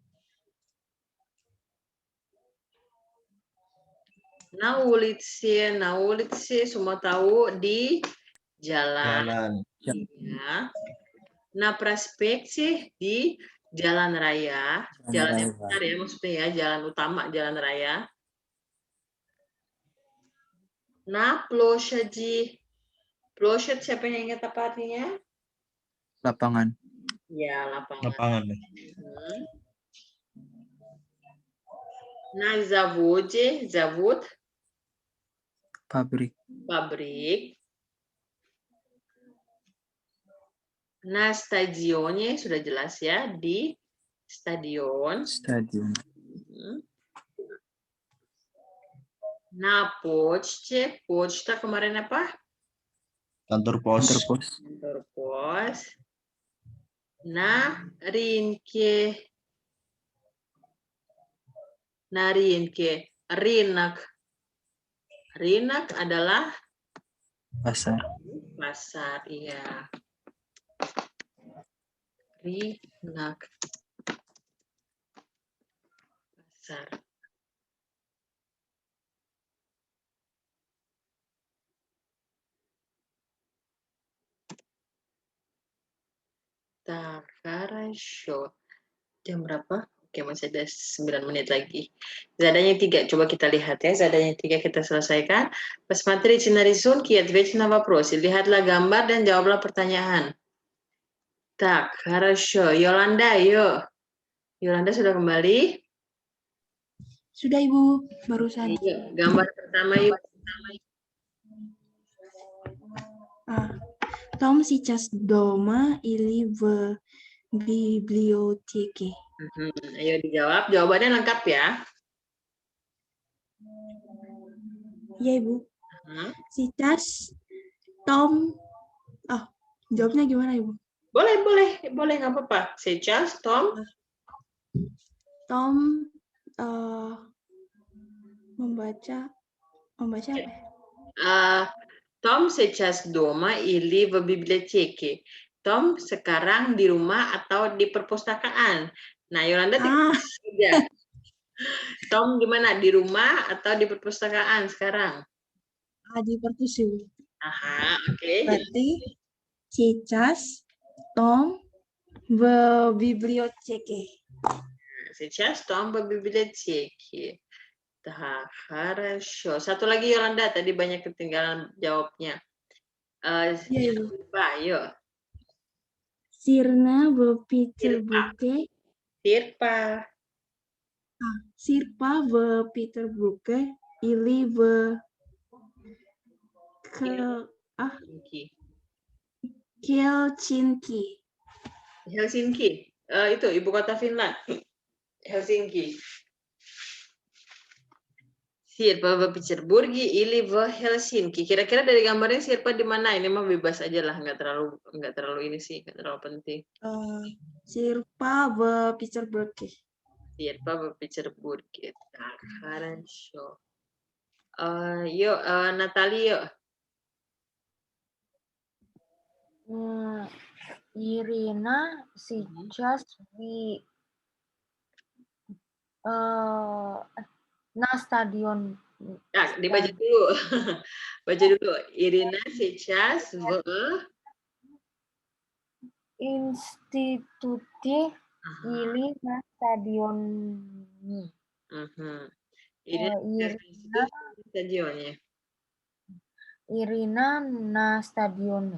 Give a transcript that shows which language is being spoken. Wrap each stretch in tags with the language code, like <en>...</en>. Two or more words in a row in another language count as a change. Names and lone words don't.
<ru>На улице</ru> <id>semua tahu di jalan. Ya.</id> <ru>На проспекте</ru> <id>di jalan raya, jalan yang besar ya maksudnya ya, jalan utama, jalan raya.</id> <ru>На площади.</ru> <id>Ploshad siapa yang ingat apa artinya? Lapangan. Ya, lapangan. Lapangan.</id> <ru>На заводе, завод.</ru> <id>Pabrik. Pabrik.</id> <ru>На стадионе,</ru> <id>sudah jelas ya, di stadion. Stadion.</id> <ru>На почте,</ru> <id>poczta kemarin apa? Kantor pos. Kantor pos. Kantor pos.</id> <ru>На рынке. На рынке, рынок.</ru> <id>Rinak adalah Pasar. pasar, iya. Rinak.</id> <ru>Pasar. Так, хорошо.</ru> <id>Jam berapa? Oke, masih ada 9 menit lagi. Zadanya 3, coba kita lihat ya. Zadanya 3 kita selesaikan.</id> <ru>Посмотрите на рисунки и ответьте на вопросы.</ru> <id>Lihatlah gambar dan jawablah pertanyaan.</id> <ru>Так, хорошо. Yolanda, yuk.</ru> <id>Yolanda sudah kembali? Sudah Ibu, barusan. Yuk, gambar pertama yuk.</id> <ru>Tom сейчас дома или в библиотеке?</ru> <id>Ayo dijawab. Jawabannya lengkap ya. Iya Ibu.</id> <ru>Сейчас Tom.</ru> <id>Jawabnya gimana Ibu? Boleh nggak apa-apa. Сейчас Tom. Tom membaca apa ya?</id> <ru>Tom сейчас дома или в библиотеке.</ru> <id>Tom sekarang di rumah atau di perpustakaan. Nah, Yolanda tidak. Tom di mana? Di rumah atau di perpustakaan sekarang? Di perpustakaan. Aha, oke.</id> <ru>Berarti сейчас Tom в библиотеке. Сейчас Tom в библиотеке. Так, хорошо.</ru> <id>Satu lagi Yolanda, tadi banyak ketinggalan jawabnya. Yuk.</id> <ru>Sirna в Петербурге. Sirpa. Sirpa в Петербурге или в Helsinki. Helsinki.</ru> <id>Itu ibu kota Finland. Helsinki.</id> <ru>Sirpa в Петербурге или в Helsinki.</ru> <id>Kira-kira dari gambarnya Sirpa di mana? Ini mah bebas aja lah, nggak terlalu ini sih, nggak terlalu penting.</id> <ru>Sirpa в Петербурге. Sirpa в Петербурге. Так, хорошо.</ru> <id>Yuk, Natali yuk.</id> <ru>Irina сейчас на стадион.</ru> <id>Nah, dibaca dulu. Baca dulu.</id> <ru>Irina сейчас в Институте или на стадионе. Irina Irina,</ru> <id>di stadionnya.</id> <ru>Irina на стадионе.</ru>